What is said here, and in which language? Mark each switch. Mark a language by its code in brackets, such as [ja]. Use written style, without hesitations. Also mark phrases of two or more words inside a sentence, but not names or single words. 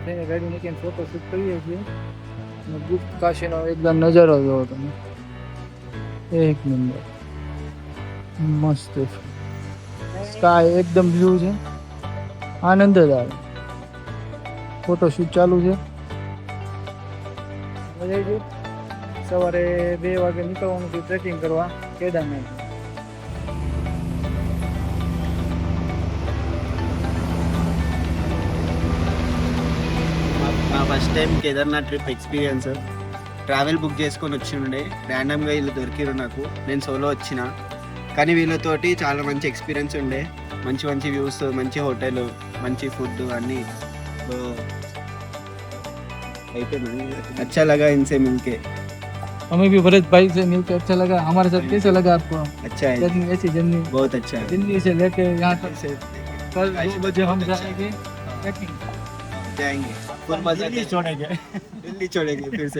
[gu] થઈને ગાડી મૂકીને [en] photo shoot [gu] કરીએ છીએ અને ગુપ્ત કાશીનો એકદમ નજારો જોવો તમે એક નંબર મસ્ત સ્કાય એકદમ બ્લુ છે આનંદ જ આવે [en] photo shoot [gu] ચાલુ છે સવારે 2 વાગે નીકળવાનું છે ટ્રેકિંગ કરવા કેદારનાથ [te] మా [en] first time Kedarnath trip experience travel book [te] చేసుకొని వచ్చిండే ర్యాండమ్గా వీళ్ళు దొరికిరు నాకు నేను సోలో వచ్చిన కానీ వీళ్ళతోటి చాలా మంచి ఎక్స్పీరియన్స్ ఉండే మంచి మంచి వ్యూస్ మంచి హోటల్ మంచి ఫుడ్ అన్నీ అయిపోయింది [hi] अच्छा लगा इनसे मिलके हमें भी भरत भाई से मिलकर अच्छा लगा हमारे साथ कैसा लगा आपको अच्छा है जर्नी ऐसी जर्नी बहुत अच्छा है दिल्ली से लेके यहाँ तक से कल 2 बजे हम जाएंगे ट्रैकिंग जाएंगे फुल मजा दिल्ली छोड़ेंगे दिल्ली छोड़ेंगे फिर से